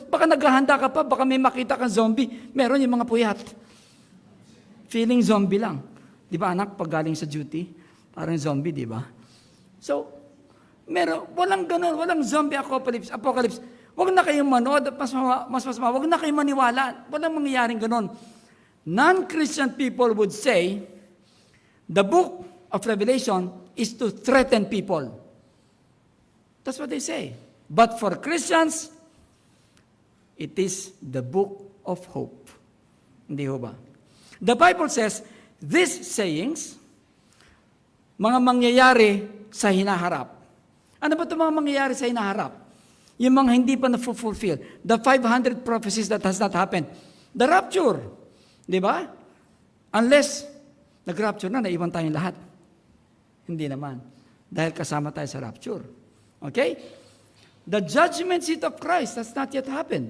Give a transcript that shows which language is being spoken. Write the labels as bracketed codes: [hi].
[tl] Baka naghahanda ka pa, baka may makita kang zombie. Meron yung mga puyat. Feeling zombie lang. Di ba anak, pag galing sa duty, parang zombie, di ba? So, walang ganon, walang zombie apocalypse. Huwag na kayong manood, mas huwag na kayong maniwala. Walang mangyayaring ganon. [en] Non-Christian people would say, the book of Revelation is to threaten people. That's what they say. But for Christians, it is the book of hope. [tl] Hindi ho ba? [en] The Bible says, these sayings, [tl] mga mangyayari sa hinaharap. Ano ba ito mga mangyayari sa hinaharap? Yung mga hindi pa na-fulfill. [en] The 500 prophecies that has not happened. The rapture. [tl] Di ba? Unless nag-rapture na, naiwan tayong lahat. Hindi naman. Dahil kasama tayo sa rapture. Okay? [en] The judgment seat of Christ has not yet happened.